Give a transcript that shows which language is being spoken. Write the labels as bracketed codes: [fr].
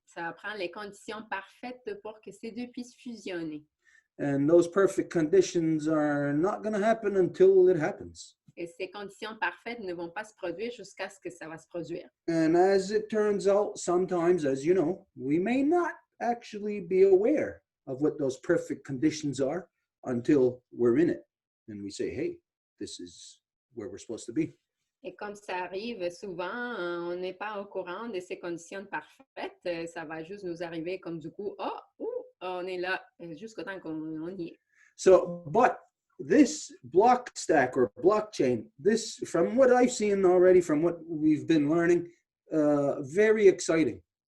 [fr] ça prend les conditions parfaites pour que ces deux puissent fusionner. [en] And those perfect conditions are not going to happen until it happens. [fr] Et ces conditions parfaites ne vont pas se produire jusqu'à ce que ça va se produire. [en] And as it turns out, sometimes, as you know, we may not actually be aware of what those perfect conditions are until we're in it. And we say, hey, this is where we're supposed to be. [fr] Et comme ça arrive souvent, on n'est pas au courant de ces conditions parfaites. Ça va juste nous arriver comme du coup, on est là jusqu'au temps qu'on y est. [en] So, but this block stack or blockchain, this, from what I've seen already, from what we've been learning, very exciting.